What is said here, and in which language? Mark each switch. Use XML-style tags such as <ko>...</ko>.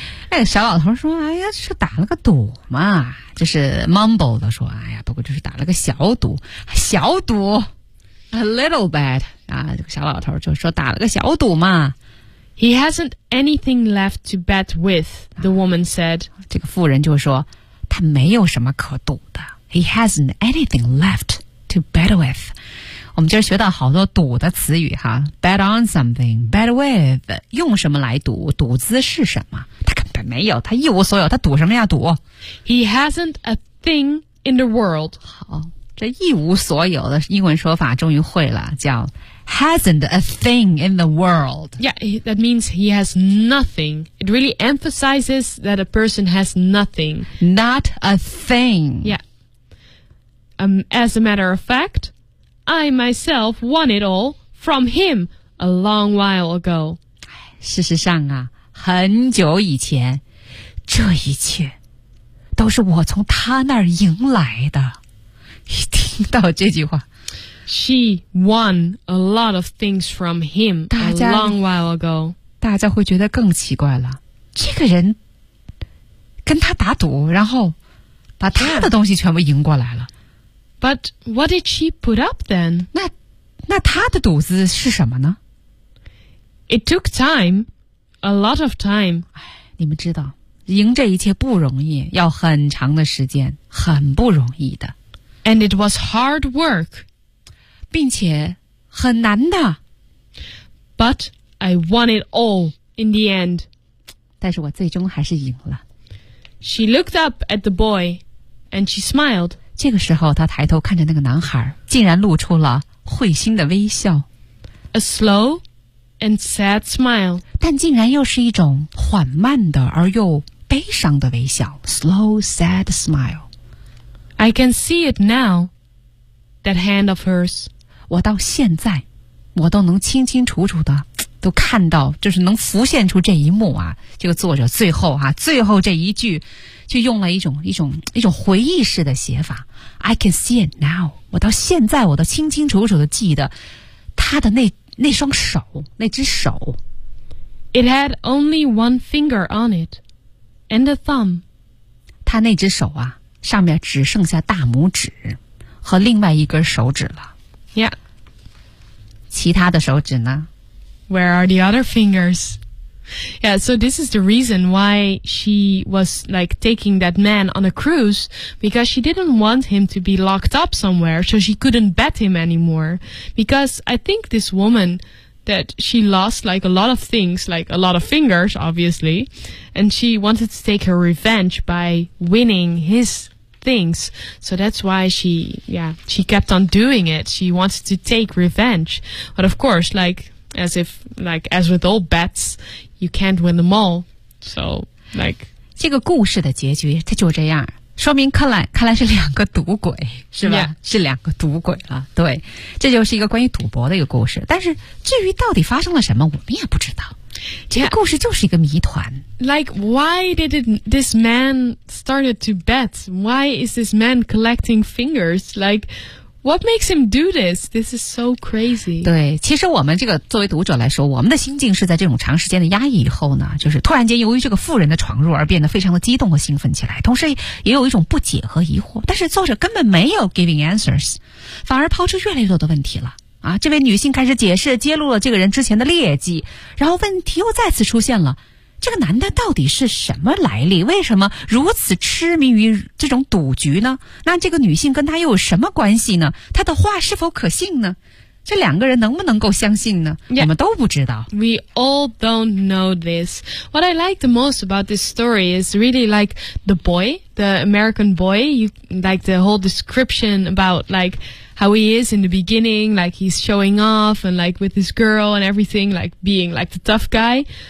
<zh>哎，小老头说，哎呀，是打了个赌嘛。就是 mumble 的说，哎呀，不过就是打了个小赌。小赌 ,</zh> <en>a little bet.</en> <zh>啊，这个小老头就说打了个小赌嘛。</zh> <en>He hasn't anything left to bet with, the woman said.</en> <zh>这个妇人就说，他没有什么可赌的。</zh> <en>He hasn't anything left to bet with.</en> <zh>我们今儿学到好多赌的词语哈 ，</zh> <en>bet on something, bet with，</en> <zh>用什么来赌，赌资是什么？他根本没有，他一无所有，他赌什么呀？赌。</zh> <en>He hasn't a thing in the world.</en> <zh>好，这一无所有的英文说法终于会了，叫。</zh> <en>Hasn't a thing in the world. Yeah, that means he has nothing. It really emphasizes that a person has nothing. Not a thing. Yeah. As a matter of fact, I myself won it all from him a long while ago.</en> <zh>事实上啊，很久以前，这一切都是我从他那儿赢来的。一听到这句话。</zh> <en>She won a lot of things from him a long while ago.</en> <zh>大家会觉得更奇怪了。这个人跟他打赌，然后把他的东西全部赢过来了。</zh> <en>But what did she put up then?</en> <zh>那他的赌资是什么呢</zh> <en>？It took time, a lot of time.</en> <zh>哎，你们知道，赢这一切不容易，要很长的时间，很不容易的。</zh> <en>And it was hard work.</en> <zh>并且很难的。</zh> <en>But I won it all in the end.</en> <zh>但是我最终还是赢了。</zh> <en>She looked up at the boy and she smiled.</en> <zh>这个时候她抬头看着那个男孩，竟然露出了会心的微笑。</zh> <en>A slow and sad smile.</en> <zh>但竟然又是一种缓慢的而又悲伤的微笑。</zh> <en>Slow, sad smile. I can see it now, that hand of hers.</en> <zh>我到现在我都能清清楚楚的都看到，就是能浮现出这一幕啊，这个作者最后啊，最后这一句就用了一种回忆式的写法。</zh> <en>I can see it now.</en> <zh>我到现在我都清清楚楚的记得他的那双手，那只手。</zh> <en>It had only one finger on it, and a thumb.</en> <zh>他那只手啊，上面只剩下大拇指和另外一根手指了。</zh> <en>Yeah.</en> <zh>其他的手指呢？</zh> <en>Where are the other fingers? Yeah, so this is the reason why she was like taking that man on a cruise, because she didn't want him to be locked up somewhere, so she couldn't bet him anymore. Because I think this woman, that she lost like a lot of things, like a lot of fingers, obviously, and she wanted to take her revenge by winning his things. So that's why she kept on doing it. She wanted to take revenge. But of course, as with all bets, you can't win them all. So</en> <zh>这个故事的结局它就这样，说明克莱是两个赌鬼，是吧？</zh> <en>Yeah.</en> <zh>是两个赌鬼啊。对，这就是一个关于赌博的一个故事。但是至于到底发生了什么，我们也不知道。这个故事就是一个谜团。</zh> <en>Yeah. Like, why did this man started to bet? Why is this man collecting fingers? Like,What makes him do this? This is so crazy.</en> <zh>对，其实我们这个作为读者来说，我们的心境是在这种长时间的压抑以后呢，就是突然间由于这个妇人的闯入而变得非常的激动和兴奋起来，同时也有一种不解和疑惑。但是作者根本没有</zh> <en>giving answers，</en> <zh>反而抛出越来越多的问题了。啊，这位女性开始解释，揭露了这个人之前的劣迹，然后问题又再次出现了。这个男的到底是什么来历？为什么如此痴迷于这种赌局呢？那这个女性跟他又有什么关系呢？他的话是否可信呢？这两个人能不能够相信呢？</zh> <en>Yeah,</en> <zh>我们都不知道。</zh> <en>We all don't know this. What I like the most about this story is really like the boy, the American boy, you, like the whole description about like how he is in the beginning, like he's showing off and like with his girl and everything, like being like the tough guy.</en>